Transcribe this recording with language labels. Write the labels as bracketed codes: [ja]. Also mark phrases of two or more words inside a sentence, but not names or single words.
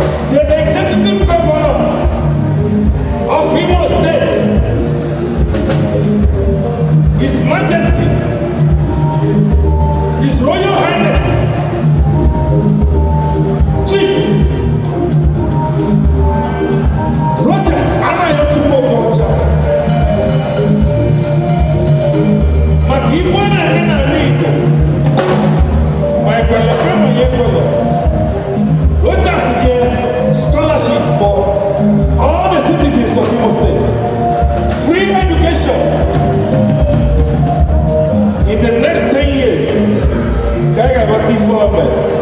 [en] The executive governor of Imo State, His Majesty, His Royal Highness, Chief Rogers Anayochukwu Okocha. [ig] Maka ife ọ na-eme n'ala Igbo, ma ekwere ekwe ma ya ekwere, Rogers nye [en] scholarship for all the citizens of Imo State. Free education in the next ten years. [ig] Ka a ga-aghọta ife o mere.